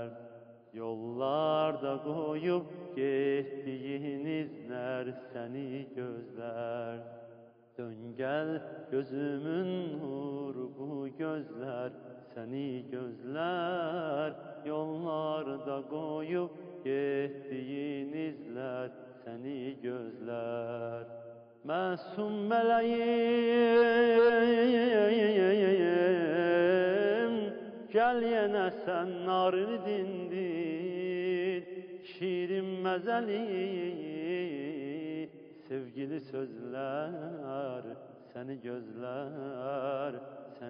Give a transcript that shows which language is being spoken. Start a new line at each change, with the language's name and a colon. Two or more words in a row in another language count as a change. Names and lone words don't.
Turkish: Yollarda koyup gittiğin izler seni gözler. Dön gel gözümün nuru, bu gözler seni gözler. Yollarda koyup gittiğin izler seni gözler.
Azerbaijani: Məsum mələyim, gəl yenə sən narı dindir. Şirin məzəli sevgili sözlər səni gözlər.